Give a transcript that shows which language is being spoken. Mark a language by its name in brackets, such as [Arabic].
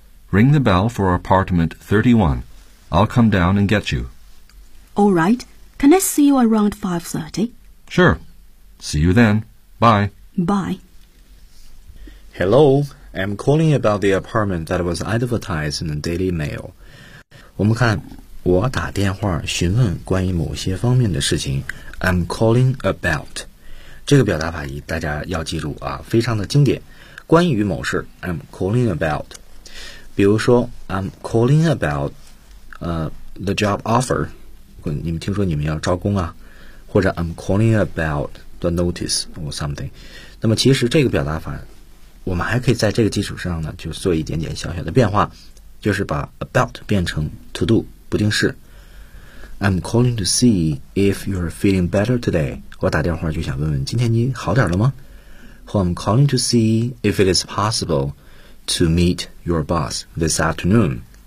[English] Ring the bell for apartment 31. I'll come down and get you. All right. Can I see you around 5:30? Sure. See you then. Bye. Bye. Hello. I'm calling about the apartment that was advertised in the Daily Mail. [Chinese] 我们看，我打电话询问关于某些方面的事情。 [English] I'm calling about. [Chinese] 这个表达法大家要记住啊，非常的经典。关于某事 [English] ，I'm calling about. [Chinese] 比如说 [English] ，I'm calling about, the job offer. [Chinese] 你们听说你们要招工啊？ [English] 或者 I'm calling about the notice or something. [Chinese] 那么其实这个表达法，我们还可以在这个基础上呢，就做一点点小小的变化，就是把 about 变成 to do 不定式。 [English] I'm calling to see if you're feeling better today. [Chinese] 我打电话就想问问今天你好点了吗？ [English] Well, I'm calling to see if it is possible to meet your boss this afternoon.